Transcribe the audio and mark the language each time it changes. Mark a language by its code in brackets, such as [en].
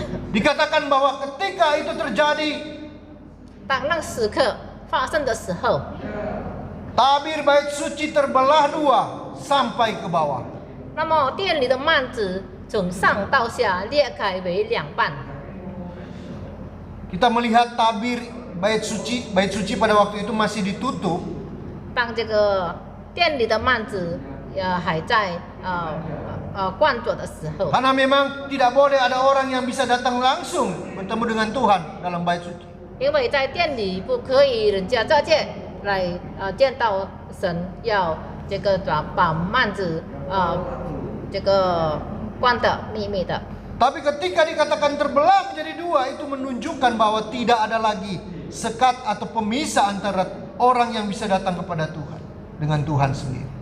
[id] Dikatakan bahwa ketika itu terjadi, [zh] 当那时刻发生的时候， [id] tabir bait suci terbelah dua sampai ke bawah. [zh] 那么殿里的幔子从上到下裂开为两半。 [id] Kita melihat tabir bait suci pada waktu itu masih ditutup. [zh] 当这个殿里的幔子还在关着的时候， [id] Karena memang tidak boleh ada orang yang bisa datang langsung bertemu dengan Tuhan dalam bait suci. [zh] 因为在殿里不可以人家直接来见到神，要这个把幔子这个关的秘密的。 [id] Tapi ketika dikatakan terbelah menjadi dua, itu menunjukkan bahwa tidak ada lagi sekat atau pemisah antara orang yang bisa datang kepada Tuhan dengan Tuhan sendiri.